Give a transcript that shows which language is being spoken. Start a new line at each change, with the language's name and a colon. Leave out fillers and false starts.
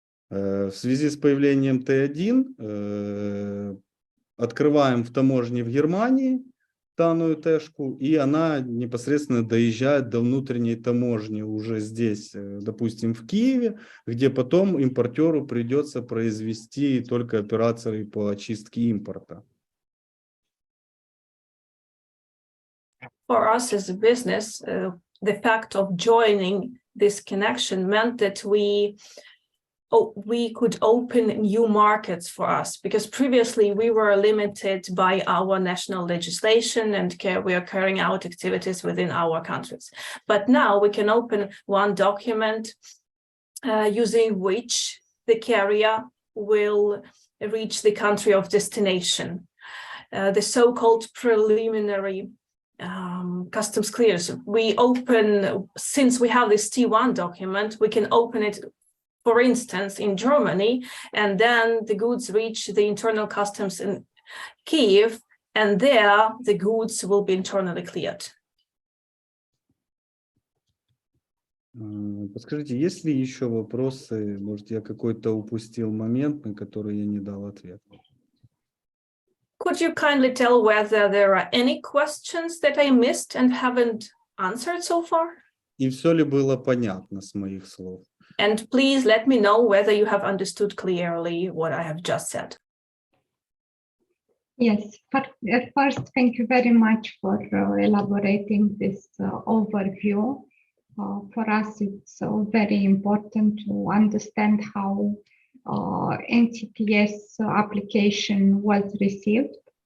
Russian: В связи с появлением Т1 открываем в таможне в Германии данную тэшку, и она непосредственно доезжает до внутренней таможни уже здесь, допустим, в Киеве, где потом импортеру придется произвести только операции по очистке импорта.
English: For us as a business, the fact of joining this connection meant that we could open new markets for us, because previously we were limited by our national legislation and we are carrying out activities within our countries. But now we can open 1 document using which the carrier will reach the country of destination. The so-called preliminary customs clearance. Since we have this T1 document, we can open it, for instance, in Germany, and then the goods reach the internal customs in Kiev, and there the goods will be internally cleared.
Russian: Подскажите, есть ли еще вопросы? Может, я какой-то упустил момент, на который я не дал ответ?
English: Could you kindly tell whether there are any questions that I missed and haven't answered so far?
Russian: И все ли было понятно с моих слов?
English: And please let me know whether you have understood clearly what I have just said. Yes, first, thank you very much for elaborating this overview. For us, it's very important to understand how NCTS application was received.